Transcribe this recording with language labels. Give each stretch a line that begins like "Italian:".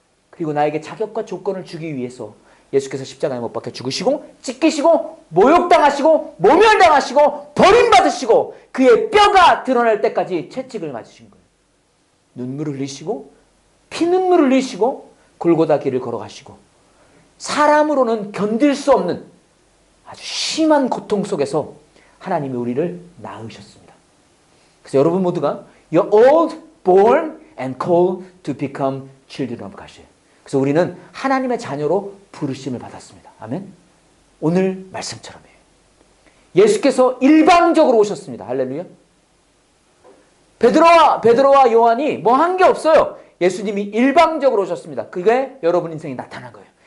Korean: 그리고 나에게 자격과 조건을 주기 위해서 예수께서 십자가에 못 박혀 죽으시고 찢기시고 모욕당하시고 모멸당하시고 버림받으시고 그의 뼈가 드러날 때까지 채찍을 맞으신 거예요. 눈물을 흘리시고 피눈물을 흘리시고 골고다 길을 걸어가시고 사람으로는 견딜 수 없는 아주 심한 고통 속에서 하나님이 우리를 낳으셨습니다. 그래서 여러분 모두가
English: You're all born and called to become children of God이에요.
Korean: 그래서 우리는 하나님의 자녀로 부르심을 받았습니다. 아멘. 오늘 말씀처럼이에요. 예수께서 일방적으로 오셨습니다. 할렐루야. 베드로와 요한이 뭐 한 게 없어요. 예수님이 일방적으로 오셨습니다. 그게 여러분 인생에 나타난 거예요.